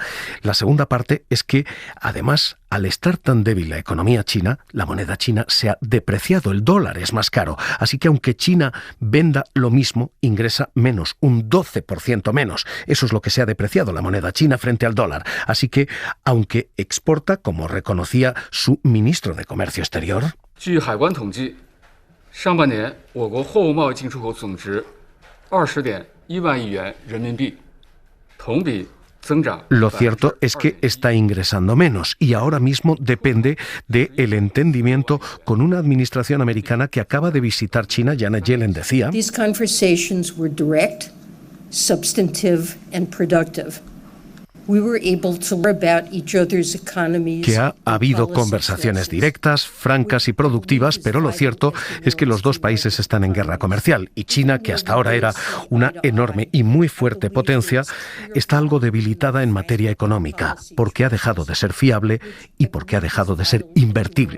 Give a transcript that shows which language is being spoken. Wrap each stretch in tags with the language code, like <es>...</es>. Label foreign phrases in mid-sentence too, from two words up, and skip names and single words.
<es>La segunda parte es que, además, al estar tan débil la economía china, la moneda china se ha depreciado, el dólar es más caro. Así que aunque China venda lo mismo, ingresa menos, un 12% menos. Eso es lo que se ha depreciado la moneda china frente al dólar. Así que, aunque exporta, como reconocía su ministro de Comercio Exterior...</es> <zh>上半年，我国货物贸易进出口总值20.1万亿元人民币，同比增长。</zh> <es>Lo cierto es que está ingresando menos y ahora mismo depende del entendimiento con una administración americana que acaba de visitar China. Janet Yellen decía:</es> <en>These conversations were direct, substantive and productive.</en> <es>que ha habido conversaciones directas, francas y productivas, pero lo cierto es que los dos países están en guerra comercial y China, que hasta ahora era una enorme y muy fuerte potencia, está algo debilitada en materia económica, porque ha dejado de ser fiable y porque ha dejado de ser invertible.</es>